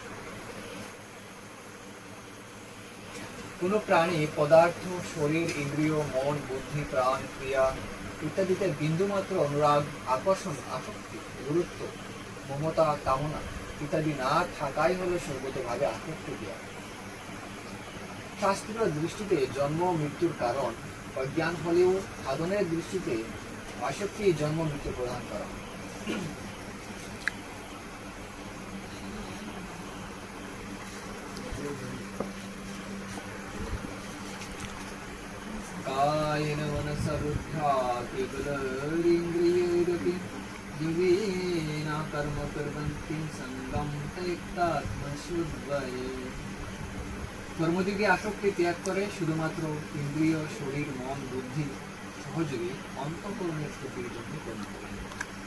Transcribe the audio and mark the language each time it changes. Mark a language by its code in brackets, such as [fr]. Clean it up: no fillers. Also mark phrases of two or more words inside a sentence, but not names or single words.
[bn] কোন প্রাণী পদার্থ, শরীর, ইন্দ্রিয়, মন, বুদ্ধি, প্রাণ, ক্রিয়া ইত্যাদিতে বিন্দুমাত্র অনুরাগ, আকর্ষণ, আসক্তি, গুরুত্ব, মমতা, কামনা ইত্যাদি না থাকাই হলো সর্বতভাবে আসক্তি ক্রিয়া। শাস্ত্রীয় দৃষ্টিতে জন্ম মৃত্যুর কারণ অজ্ঞান হলেও সাধনের দৃষ্টিতে আসক্তি জন্ম মৃত্যু প্রদান করা। [sa] कायेन मनसा बुद्ध्या केवलैरिन्द्रियैरपि जीवेन कर्म कुर्वन्ति सङ्गं त्यक्तात्मशुद्धये। [bn] কর্মযোগী আসক্তি ত্যাগ করে শুধুমাত্র ইন্দ্রিয়, শরীর, মন, বুদ্ধি সহযোগী অন্তঃকরণের স্থিতির জন্য কর্ম করে।